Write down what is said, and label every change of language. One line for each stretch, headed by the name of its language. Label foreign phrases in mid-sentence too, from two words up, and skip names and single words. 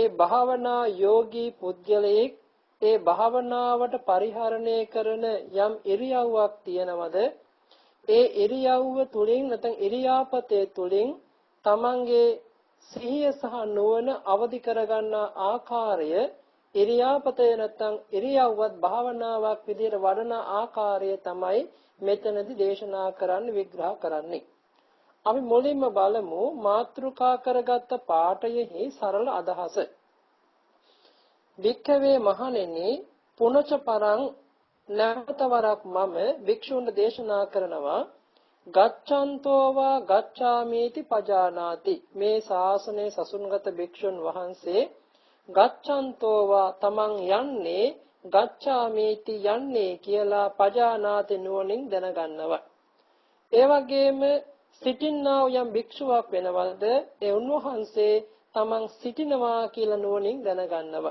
Sinhala: භාවනා යෝගී පුද්ගලයෙක් ඒ භාවනාවට පරිහරණය කරන යම් ඉරියව්වක් තියනවද ඒ ඉරියව්ව තුළින් නැත්නම් ඉරියාපතේ තුළින් තමන්ගේ සිහිය සහ නුවණ අවදි කරගන්නා ආකාරය ඉරියාපතේ නැත්නම් ඉරියව්වත් භාවනාවක් විදිහට වඩන ආකාරය තමයි මෙතනදී දේශනා කරන්න විග්‍රහ කරන්නේ. අපි මුලින්ම බලමු මාතෘකා කරගත්ත පාඨයෙහි සරල අදහස. වික්ඛවේ මහණෙනි
Pali: පුනච පරං
Sinhala: නැවත වරක් මම භික්ෂුන්ට දේශනා කරනවා
Pali: ගච්ඡන්තෝ වා ගච්ඡාමීති පජානාති.
Sinhala: මේ ශාසනයේ සසුන්ගත භික්ෂුන් වහන්සේ
Pali: ගච්ඡන්තෝ වා
Sinhala: තමන් යන්නේ ගච්ඡාමීති යන්නේ කියලා පජානාති නුවණින් දැනගන්නවා. ඒ වගේම සිටින්නා වූ යම් භික්ෂුවක් වෙනවද ඒ උන්වහන්සේ තමන් සිටිනවා කියලා නුවණින් දැනගන්නවා.